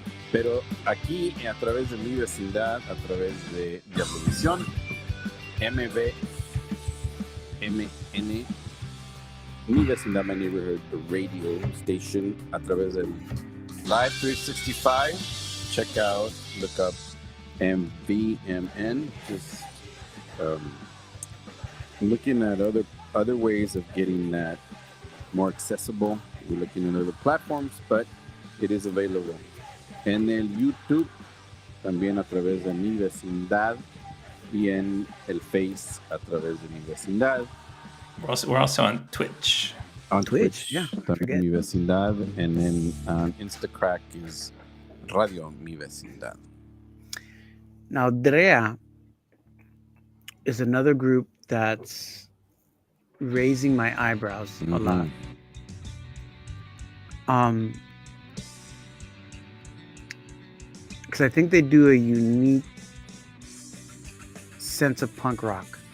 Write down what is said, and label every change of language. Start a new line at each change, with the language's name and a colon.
Spanish: Pero aquí, a través de mi vecindad, a través de Diabolico, MN,
English: mi vecindad, my neighborhood radio station,
Spanish: a través del Live 365,
English: check out, look up MVMN, just looking at other ways of getting that more accessible. We're looking at other platforms, but it is available.
Spanish: En el YouTube, también a través de mi vecindad, y en el Face a través de mi vecindad.
English: We're also on Twitch. On Twitch, yeah, también mi vecindad, and then on Instacrack is Radio Mi Vecindad. Now, Drea is another group that's raising my eyebrows a lot. Because I think they do a unique sense of punk rock.